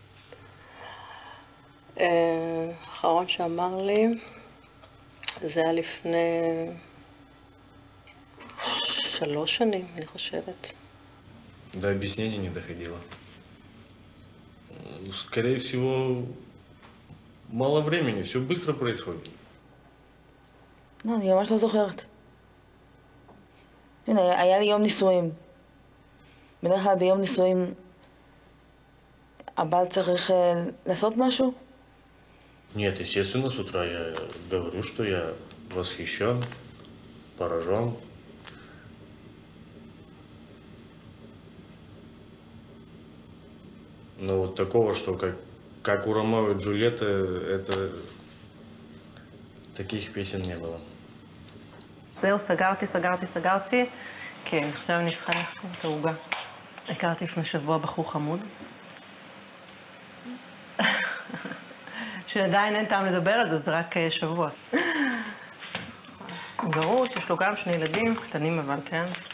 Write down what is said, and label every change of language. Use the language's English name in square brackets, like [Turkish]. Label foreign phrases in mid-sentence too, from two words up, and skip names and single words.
[Hebrew] האחרון שאמר לי, זה היה לפני 3 שנים, אני חושבת. [Russian] До объяснений не доходило. Скорее всего, мало времени, все быстро происходит. [Hebrew] לא, אני ממש לא זוכרת. הנה, היה לי יום נישואים. בדרך כלל ביום נישואים הבעל צריך לעשות משהו? [Russian] Нет, естественно, с утра я говорю, что я восхищен, поражен. Но вот такого, что как у Ромео и Джульетты, это таких песен не было. [Hebrew] זהו, סגרתי. כן, עכשיו אני צריכה להחכות את העוגה. הכרתי לפני שבוע בחור חמוד. שעדיין אין טעם לדבר על זה, זה רק שבוע. גרוש, יש לו גם 2 ילדים, קטנים אבל, כן.